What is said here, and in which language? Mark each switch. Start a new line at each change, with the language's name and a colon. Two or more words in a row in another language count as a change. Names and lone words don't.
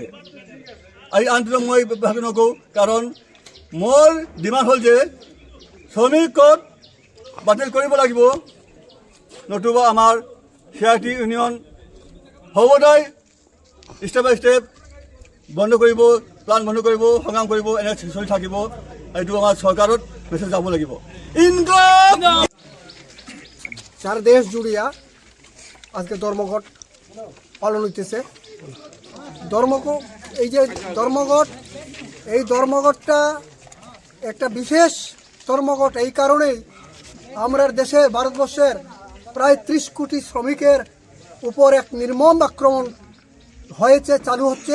Assamese: এই আইনটো মই ভাবি নকওঁ, কাৰণ মোৰ ডিমাণ্ড হ'ল যে শ্ৰমিক কোড বাতিল কৰিব লাগিব, নতুবা আমাৰ সিআইটি ইউনিয়ন সদায়
English: step by step
Assamese: বন্ধ কৰিব, প্লান বন্ধ কৰিব, সংগ্ৰাম কৰিব, এনে চলি থাকিব। এইটো আমাৰ চৰকাৰত মেছেজ যাব লাগিব। ইনকলাব!
Bangla: সারা দেশ জুড়িয়া আজকে ধর্মঘট পালন হইতেছে। এই ধর্মঘটটা একটা বিশেষ ধর্মঘট এই কারণেই, আমরা দেশে ভারতবর্ষের প্রায় 30 কোটি শ্রমিকের উপর এক নির্মম আক্রমণ হয়েছে, চালু হচ্ছে।